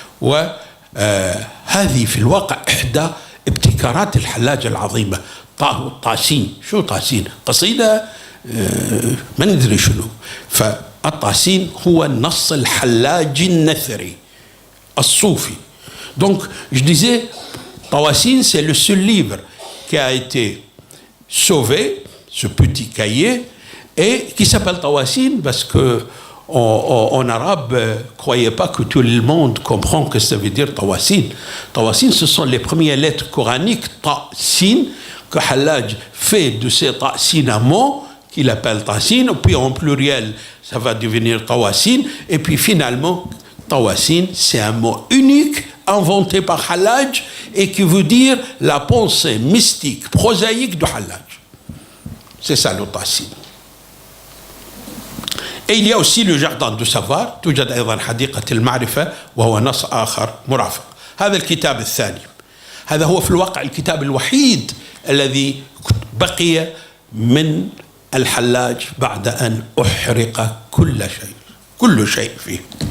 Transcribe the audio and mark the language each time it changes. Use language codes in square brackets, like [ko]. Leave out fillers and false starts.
[ar] وهذه في الواقع إحدى ابتكارات الحلاج العظيمة. طاسين، شو طاسين؟ قصيدة ما ندري شنو. فالطاسين هو النص الحلاجي النثري الصوفي. [fr] Donc je disais, Tawasin, c'est le seul livre qui a été sauvé, ce petit cahier, et qui s'appelle Tawasin parce que en arabe, croyez pas que tout le monde comprend que ça veut dire Tawasin. Tawasin, ce sont les premières lettres coraniques, Ta-Sin, que Hallaj fait de ces Ta-Sin un mot qu'il appelle Ta-Sin, puis en pluriel, ça va devenir Tawasin, et puis finalement, Tawasin, c'est un mot unique inventé par Hallaj et qui veut dire la pensée mystique, prosaïque de Hallaj. C'est ça le Tawasin. Et il y a aussi le jardin du savoir. [ar] توجد أيضا حديقة المعرفة وهو نص آخر مرافق. هذا الكتاب الثاني، هذا هو في الواقع الكتاب الوحيد الذي بقي من الحلاج بعد أن أحرق كل شيء فيه.